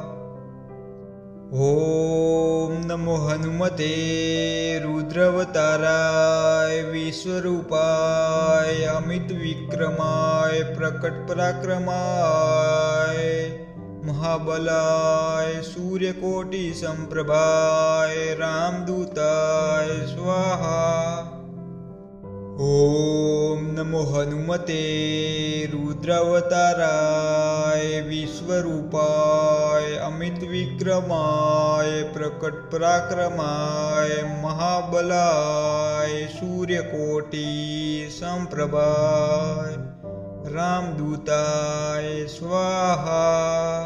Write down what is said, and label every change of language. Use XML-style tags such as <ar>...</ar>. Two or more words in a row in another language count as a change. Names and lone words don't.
<sa>ओम नमो हनुमते रुद्रावताराय विश्वरूपाय अमित विक्रमाय प्रकट पराक्रमाय महाबलाय सूर्यकोटि संप्रभाय रामदूताय स्वाहा। ओम नमो हनुमते रुद्रावताराय विश्वरूपाय अमित विक्रमाय प्रकट पराक्रमाय महाबलाय सूर्यकोटि संप्रभाय रामदूताय स्वाहा.</sa>